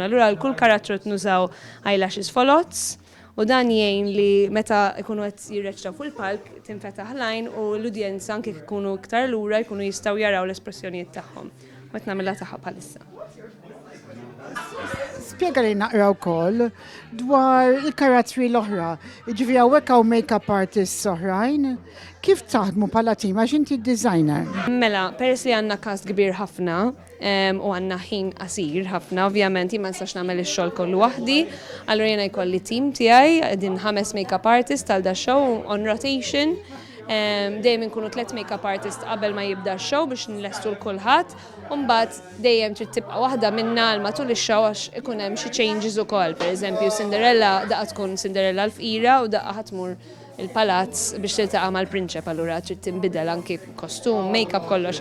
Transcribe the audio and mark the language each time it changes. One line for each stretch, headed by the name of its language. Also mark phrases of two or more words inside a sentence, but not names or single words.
Maltese: Allura l-kull karattru nużaw eyelashes folots. U dan jgħin li meta jkunu qed jirreċtaw fuq il-palk tinfetaħ l-għajn u l-udjenza anke jkunu iktar lura jkunu jistgħu jaraw l-espressjonijiet tagħhom. Qed nagħmilha tagħha bħalissa. Spjega li naqra wkoll dwar il-karattri l-oħra. Jiġifieri hawnhekk hawn
English: make-up artists
Maltese: oħrajn. Kif taħdmu bħala tim għax inti designer? Mela, peress li għandna cast kbir ħafna u għandna ħin qasir ħafna, ovvjament ma nistax nagħmel ix-xogħol kollu waħdi, allura jiena jkolli tim tiegħi din 5
English: make-up artists
Maltese: tal
English: da show on rotation.
Maltese: Dejjem inkunu 3
English: make-up artists
Maltese: qabel ma jibda x-show biex nlestu l-kulħadd, u mbagħad dejjem trid tibqa' waħda minna l matul ix-show għax ikun hemm xi changes ukoll. Pereżempju Cinderella daqqa tkun Cinderella l-fqira u daqqa ħatmur il-palazz biex tiltaqa' mal-prinċep, allura trid tinbidel anke kostum, make-up kollox.